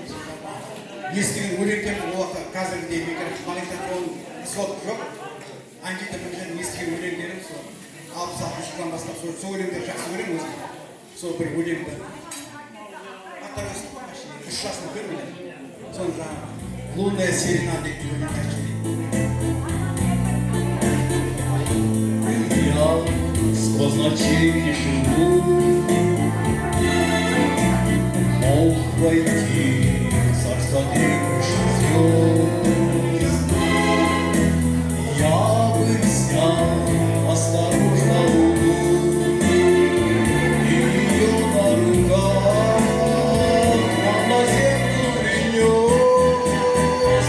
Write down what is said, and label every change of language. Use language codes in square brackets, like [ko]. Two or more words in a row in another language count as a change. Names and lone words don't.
[kk] Естіген өлеңдерді осы қазіргідей магнитофон сот жоқ. Андайда бір естіген өлеңдерім сол 66 жылдан бастап сол өлеңдерді жақсы көремін өзім. Сол бір өлеңді аттар өсіп 3 жасында көрмеген. Соны жаңағы [ru] лунная серена [kk] деп жүрген нәрсе. [ru] Сквозь ночей тишину мог пройти царство трепещущих звезд. Я бы взял осторожно луну и ее на руках на землю принес.